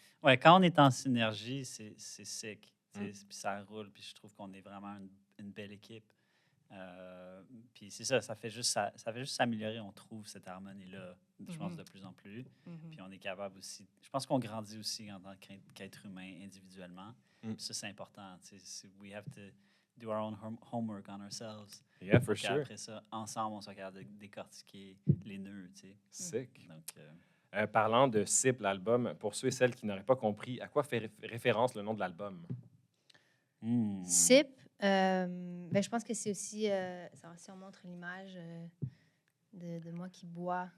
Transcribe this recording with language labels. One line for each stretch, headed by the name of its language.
French: Ouais, quand on est en synergie, c'est sick. Puis ça roule, puis je trouve qu'on est vraiment une belle équipe. Puis c'est ça, ça fait juste s'améliorer. On trouve cette harmonie-là, je pense, de plus en plus. Puis on est capable aussi... Je pense qu'on grandit aussi en tant qu'être humain individuellement. Puis ça, c'est important.
English: We have to do our own homework on ourselves. Yeah, for sure.
French: Après ça, ensemble, on soit capable de décortiquer les nœuds, tu sais.
English: Sick.
French: Donc, parlant de SIP, l'album, pour ceux et celles qui n'auraient pas compris, à quoi fait référence le nom de l'album? SIP, ben, je pense que c'est aussi, si on montre l'image de moi qui bois.